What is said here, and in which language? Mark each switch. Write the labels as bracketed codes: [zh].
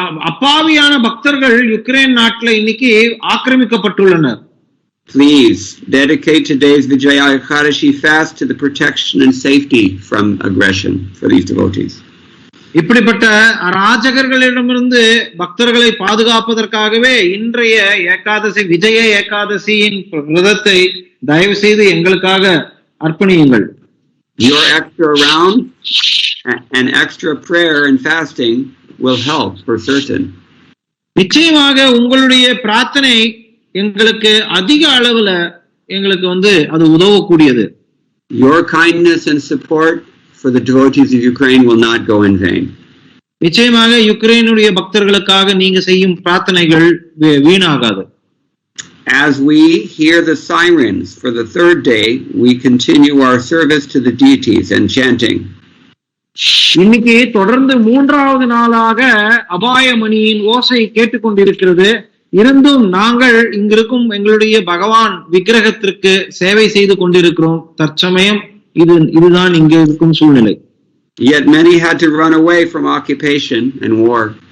[ta] அப்பாவியான பக்தர்கள் யுக்ரைன் நாட்டுல இன்னைக்கு ஆக்கிரமிக்கப்பட்டுள்ளனர். [en] Please dedicate today's Vijaya Ekadashi fast to the protection and safety from aggression for these devotees. [ta] இப்படிப்பட்ட அராஜகர்களிடமிருந்து பக்தர்களை பாதுகாப்பதற்காகவே இன்றைய ஏகாதசி விஜய ஏகாதசியின் விரதத்தை தயவு செய்து எங்களுக்காக அர்ப்பணியுங்கள். [en] Your extra round and extra prayer and fasting will help for certain. [ta] நிச்சயமாக உங்களுடைய பிரார்த்தனை எங்களுக்கு அதிக அளவுல எங்களுக்கு அது உதவக்கூடியது. [en] Your kindness and support for the devotees of Ukraine will not go in vain. [ta] நிச்சயமாக யுக்ரைனுடைய பக்தர்களுக்காக நீங்க செய்யும் பிரார்த்தனைகள் வீணாகாது. [en] As we hear the sirens for the third day, we continue our service to the deities and chanting. [ta] இன்னைக்கு தொடர்ந்து மூன்றாவது நாளாக அபாயமணியின் ஓசை கேட்டுக்கொண்டிருக்கிறது. இருந்தும் நாங்கள் இங்கிருக்கும் எங்களுடைய பகவான் விக்கிரகத்திற்கு சேவை செய்து கொண்டிருக்கிறோம். தற்சமயம் இதுதான் இங்க இருக்கும் சூழ்நிலை. [en] Yet many had to run away from occupation and war.